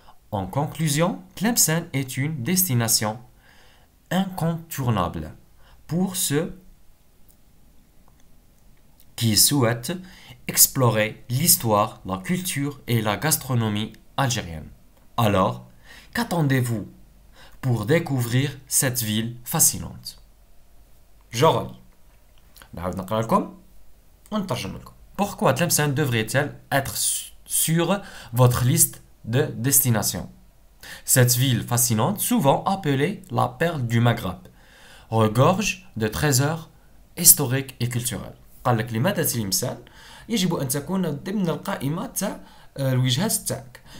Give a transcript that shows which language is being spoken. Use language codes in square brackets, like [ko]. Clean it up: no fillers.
[fr] En conclusion, Tlemcen est une destination incontournable pour ceux qui souhaitent explorer l'histoire, la culture et la gastronomie algérienne. Alors, qu'attendez-vous pour découvrir cette ville fascinante? [ar] جرالي نعاود نقرا لكم ونترجم لكم. [fr] Pourquoi Tlemcen devrait-elle être sur votre liste de destination? Cette ville fascinante, souvent appelée la perle du Maghreb, regorge de trésors historiques et culturels. [ar] قال لك لماذا تلمسان يجب أن تكون ضمن القائمة تاع الوجهات تاعك.